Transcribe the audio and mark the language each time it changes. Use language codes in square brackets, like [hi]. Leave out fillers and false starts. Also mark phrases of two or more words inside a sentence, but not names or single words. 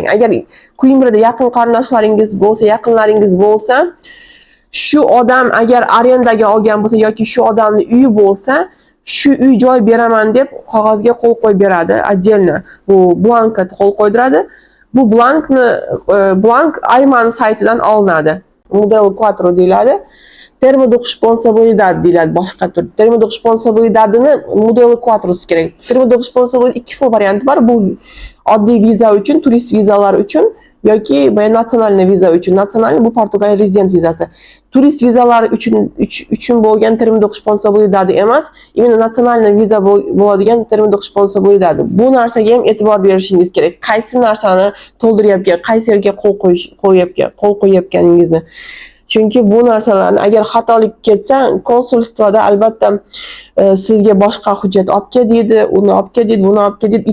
[uz] Agar Coimbrada yaqin qarindoshlaringiz bo'lsa, yaqinlaringiz bo'lsa, shu odam agar arendaga olgan bo'lsa yoki shu odamning uyi bo'lsa, shu uy joy beraman deb qog'ozga qo'l qo'yib beradi, отдельно. Bu blankka qo'l qo'ydiradi. Bu blank Ayman saytidan olinadi. Model 4 deyiladi. [pt] termo de responsabilidad [uz] deyiladi boshqa tur. [pt] Termo de responsabilidadini [uz] modeli quatrosi kerak. [pt] Termo de responsabilidad [uz] ikki xil varianti bor. Bu oddiy viza uchun, turist vizalar uchun yoki natsionalniy viza uchun. Natsionalniy bu Portugaliya rezident vizasi. Turist vizalar uchun bo'lgan [pt] termo de responsabilidad [uz] emas, imенно natsionalniy viza bo'ladigan [pt] termo de responsabilidad. [uz] Bu narsaga ham e'tibor berishingiz kerak. Qaysi narsani to'ldiryapgan, qaysi yerga qo'l qo'yayotganingizni. Chunki bu narsalarni agar xatolik ketsa, konsulstvada albatta sizga boshqa hujjat olib kel deydi, uni olib kel deydi, buni olib kel deydi.